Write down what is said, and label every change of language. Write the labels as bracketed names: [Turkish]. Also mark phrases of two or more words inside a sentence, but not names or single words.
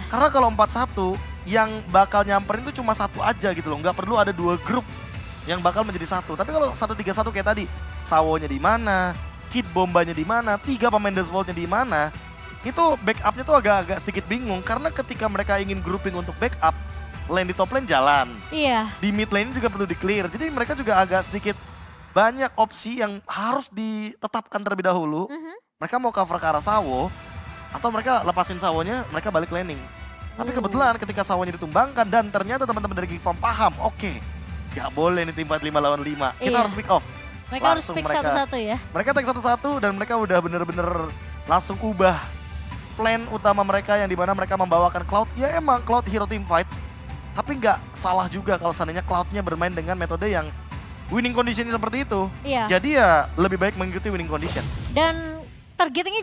[Indonesian] Karena kalau 4-1 yang bakal nyamperin tuh cuma satu aja gitu loh. Nggak perlu ada dua grup yang bakal menjadi satu. Tapi kalau 1-3-1 kayak tadi, Sawonya di mana, Kid Bombanya di mana, 3 pemain Dust Vault-nya di mana, itu backupnya tuh agak-agak sedikit bingung. Karena ketika mereka ingin grouping untuk backup, lane di [English] top lane [Indonesian] jalan. Iya. Di [English] mid lane [Indonesian] juga perlu di-clear. Jadi mereka juga agak sedikit banyak opsi yang harus ditetapkan terlebih dahulu. Mereka mau cover ke arah Sawo, atau mereka lepasin Sawonya, mereka balik laning. Tapi kebetulan ketika Sawonya ditumbangkan dan ternyata teman-teman dari Geek Farm paham, oke, gak boleh nih tim fight 5 lawan 5. Kita Iya. harus [English] pick off. [Indonesian] Mereka Langsung harus pick satu-satu ya. Mereka take satu-satu dan mereka udah bener-bener langsung ubah plan utama mereka yang dimana mereka membawakan Cloud. Ya emang Cloud [English] hero team fight, [Indonesian] tapi nggak salah juga kalau seandainya Cloud-nya bermain dengan metode yang [English] winning condition [Indonesian] seperti itu. Iya. Jadi ya lebih baik mengikuti [English] winning condition. [Indonesian] Dan targetingnya